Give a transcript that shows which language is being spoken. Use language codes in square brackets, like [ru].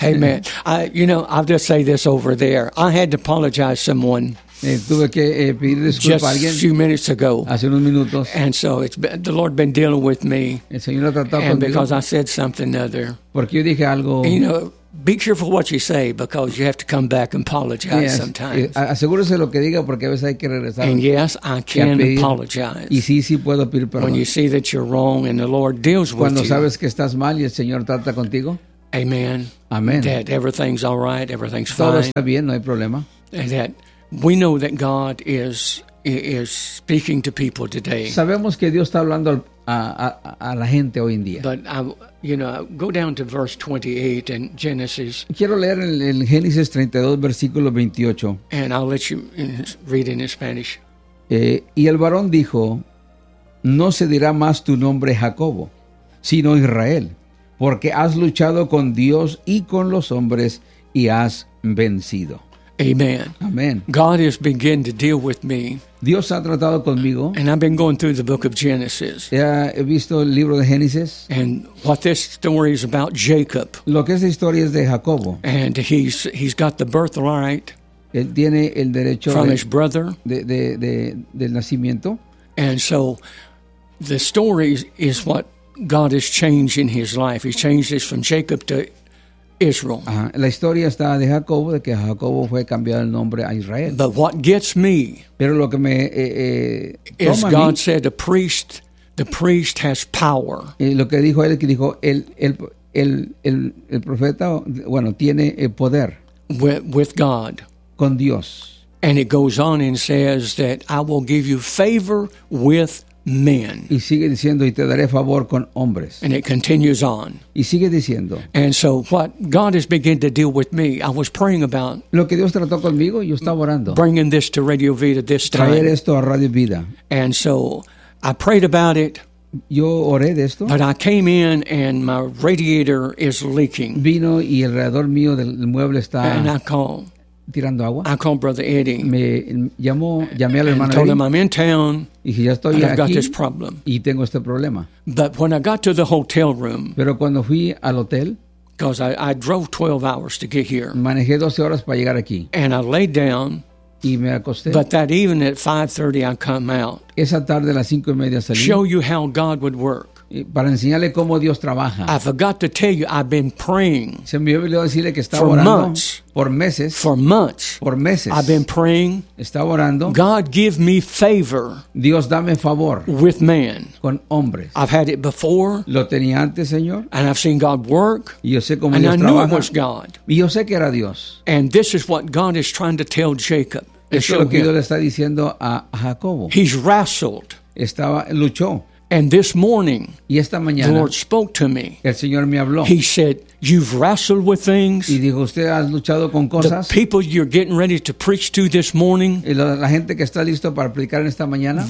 [en] Amen. I'll just say this over there. I had to apologize to someone. [es] Tuve que pedir disculpas a alguien [en] just a few minutes ago. [es] Hace unos minutos. [en] And so it's been, the Lord been dealing with me. [es] El Señor ha tratado conmigo. [en] And because I said something other. [es] Porque yo dije algo. [en] Be careful what you say because you have to come back and apologize sometimes. [es] Asegúrese lo que diga porque a veces hay que regresar. [en] And yes, I can apologize. [es] Y sí puedo pedir perdón. [en] When you see that you're wrong and the Lord deals with you. [es] Cuando sabes que estás mal y el Señor trata contigo. [en] Amen. Amen. That everything's all right, everything's fine. [es] Todo está bien, no hay problema. [en] And that we know that God is speaking to people today. [es] Sabemos que Dios está hablando a la gente hoy en día. [en] But I'll go down to verse 28 in Genesis. [es] Quiero leer en Génesis 32 versículo 28. [en] And I'll let you read in Spanish. [es] Y el varón dijo, no se dirá más tu nombre Jacobo, sino Israel, porque has luchado con Dios y con los hombres y has vencido. [en] Amen. Amen. God has begun to deal with me. [es] Dios ha tratado conmigo. [en] And I've been going through the book of Genesis. [es] He visto el libro de Génesis. [en] And what this story is about, Jacob. [es] Lo que esta historia es de Jacobo. [en] And he's got the birthright. [es] Él tiene el derecho [en] from his brother. [es] Del nacimiento. [en] And so the story is what God has changed in his life. He changed this from Jacob to Israel. [es] La historia está de Jacobo, de que Jacobo fue cambiado el nombre a Israel. [en] But what gets me, [es] pero lo que me [en] is God said the priest has power. [es] Lo que dijo él, que dijo el profeta, bueno, tiene poder. [en] With God. [es] Con Dios. [en] And it goes on and says that I will give you favor with men. [es] Y sigue diciendo, y te daré favor con hombres. [en] And it continues on. [es] Y sigue diciendo. [en] And so what God has begun to deal with me, I was praying about. [es] Lo que Dios trató conmigo, yo estaba orando. [en] Bringing this to Radio Vida this time. [es] Traer esto a Radio Vida. [en] And so I prayed about it. [es] Yo oré de esto. [en] But I came in and my radiator is leaking. [es] Vino y el radiador mío del mueble está. [en] And I called. [es] Tirando agua. [en] I called Brother Eddie. [es] Me llamó, llamé al hermano [en] Eddie. Told him I'm in town. [es] Y dije, ya estoy [en] and I've [es] aquí [en] got this problem. [es] Y tengo este problema. [en] But when I got to the hotel room. [es] Pero cuando fui al hotel. [en] Because I drove 12 hours to get here. [es] Manejé 12 horas para llegar aquí. [en] And I laid down. [es] Y me acosté. [en] But that evening at 5:30 I come out. [es] Esa tarde a las 5:30 salí. [en] Show you how God would work. [es] para enseñarle cómo Dios trabaja. [en] I forgot to tell you, I've been praying. [es] Se me olvidó decirle que estaba orando por meses. [en] I've been praying. [es] Estaba orando. [en] God give me favor. [es] Dios dame favor. [en] With man. [es] Con hombres. [en] I've had it before. [es] Lo tenía antes, Señor. [en] And I've seen God work. [es] Y yo sé cómo Dios trabaja. [en] And I knew it was God. [es] Y yo sé que era Dios. [en] And this is what God is trying to tell Jacob. [es] Eso es lo que Dios le está diciendo a Jacobo. [en] He's wrestled. [es] Estaba, luchó. [en] And this morning, [es] y esta mañana, [en] the Lord spoke to me. [es] El Señor me habló. [en] He said, "You've wrestled with things." [es] Y dijo, usted ha luchado con cosas. [en] The people you're getting ready to preach to this morning. [es] Y la gente que está listo para predicar en esta mañana.